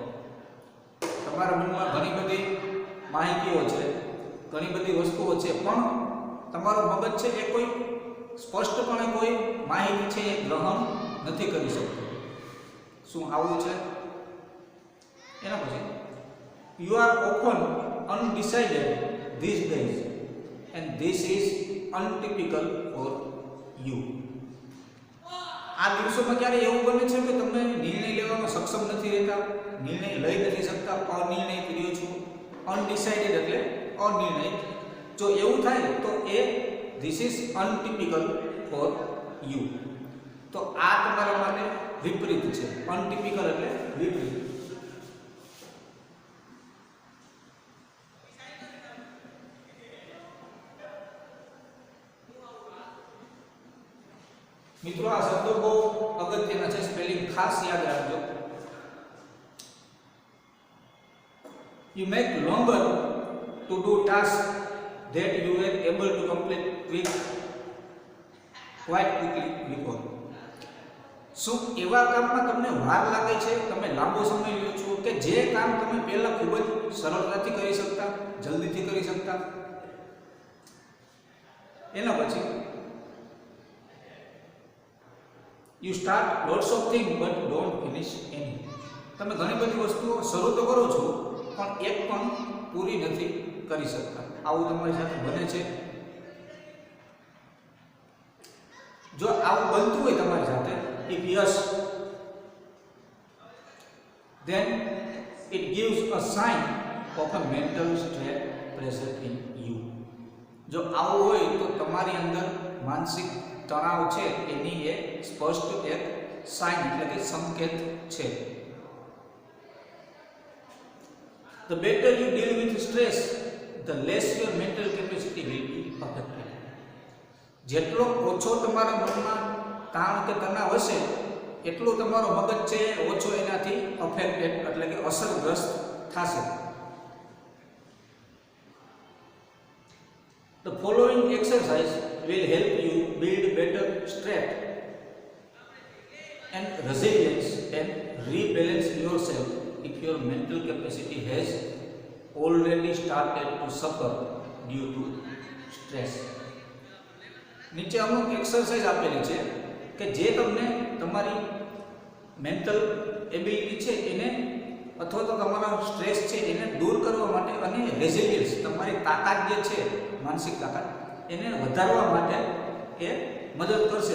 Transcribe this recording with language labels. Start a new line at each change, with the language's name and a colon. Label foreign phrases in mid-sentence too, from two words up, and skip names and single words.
Gujarati: તમારા મનમાં ઘણી બધી માહિતીઓ છે, ઘણી બધી વસ્તુઓ છે, પણ તમારું મગજ છે એ કોઈ સ્પષ્ટપણે કોઈ માહિતી છે એ ગ્રહણ નથી કરી શકતું. શું આવું છે? એના પછી
English: you are often undecided these days and this is untypical for you.
Gujarati: આ દિવસોમાં ક્યારે એવું બને છે કે તમે નિર્ણય લેવામાં સક્ષમ નથી રહેતા, નિર્ણય લઈ નથી શકતા, અનિર્ણય કર્યો છો. અનડિસાઇડેડ એટલે અનિર્ણય. જો એવું થાય તો એ
English: this is untypical for you.
Gujarati: તો આ તમારા માટે વિપરીત છે. અનટિપિકલ એટલે વિપરીત. મિત્રો આ શબ્દો બહુ અગત્યના છે, સ્પેલિંગ ખાસ યાદ રાખજો.
English: You make longer to do tasks that you were able to complete quite quickly before.
Gujarati: શું એવા કામમાં તમને વાર લાગે છે, તમે લાંબો સમય લ્યો છો કે જે કામ તમે પહેલા ખૂબ જ સરળતાથી કરી શકતા, જલ્દીથી કરી શકતા? એના પછી
English: you start lots of things but don't finish any.
Gujarati: તમે ઘણી બધી વસ્તુઓ શરૂ તો કરો છો પણ એક પણ પૂરી નથી કરી શકતા. આવું તમારી સાથે બને છે? જો આવું બનતું હોય તમારી સાથે,
English: if yes, then it gives a sign of a mental stress present in you.
Gujarati: જો આવું હોય તો તમારી અંદર માનસિક તણાવ છે એની એ સ્પષ્ટ એક સાઇન એટલે કે સંકેત છે.
English: The better you deal with stress, the less your mental capacity will be affected.
Gujarati: જેટલો ઓછો તમારા મનમાં તાણ કે તણાવ હશે એટલું તમારો મગજ છે ઓછો એનાથી અફેક્ટેડ એટલે કે અસરગ્રસ્ત થશે.
English: The following exercise will help you build better strength and resilience and rebalance yourself if your mental capacity has already started to suffer due to stress.
Gujarati: નીચે અમુક એક્સરસાઇઝ આપેલી છે કે જે તમને તમારી
English: mental ability
Gujarati: છે એને અથવા તો તમારા સ્ટ્રેસ છે એને દૂર કરવા માટે અને રેઝિલિયન્સ તમારી તાકાત જે છે માનસિક તાકાત એને વધારવા માટે એ મદદ કરશે.